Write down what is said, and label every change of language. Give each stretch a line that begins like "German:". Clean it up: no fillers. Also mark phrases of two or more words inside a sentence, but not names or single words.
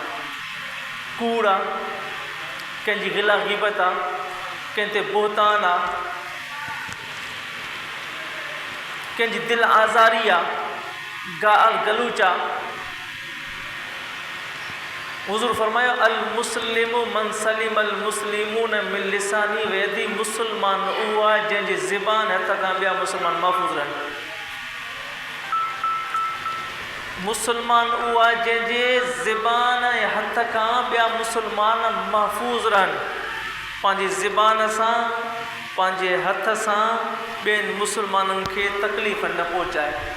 Sindhi: कूड़ आहे, कंहिंजी गिला ग़ीबत आहे, कंहिं ते बोहतान आहे, कंहिंजी दिलि आज़ारी आहे, गाल गलूच आहे। हुज़ूर फरमायो
Arabic: المسلم من سلم المسلمون من لساني و يدي,
Sindhi: मुस्लमान उहो आहे जंहिंजी ज़बान हथ खां ॿिया मुस्लमान महफ़ूज़ रहनि। मुस्लमान उहो आहे जंहिंजे ज़बान ऐं हथ खां ॿिया मुस्लमान महफ़ूज़ रहनि। पंहिंजी ज़बान सां, पंहिंजे हथ सां ॿियनि मुस्लमाननि खे तकलीफ़ न पहुचाए।